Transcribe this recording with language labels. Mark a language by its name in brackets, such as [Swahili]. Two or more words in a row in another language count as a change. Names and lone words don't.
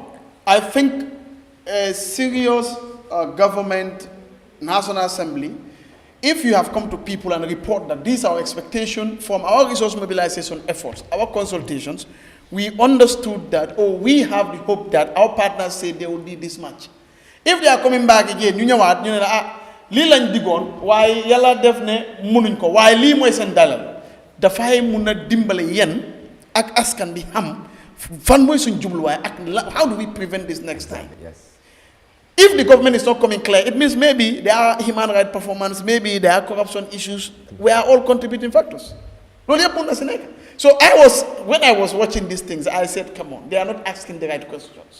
[English] I think a serious government, National Assembly, if you have come to people and report that these are our expectations from our resource mobilization efforts, our consultations, we understood that, we have the hope that our partners say they will need this much. If they are coming back again, you know what, [Wolof] lii lañ digoon waaye yàlla def ne munuñ ko waaye lii mooy seen dalal dafay mun a dimbale yéen ak askan bi xam fan mooy suñ jubluwaay ak [English] how do we prevent this next time? Yes. If the government is not coming clear, it means maybe there are human rights performance, maybe there are corruption issues. We are all contributing factors. So when I was watching these things, I said, come on, they are not asking the right questions.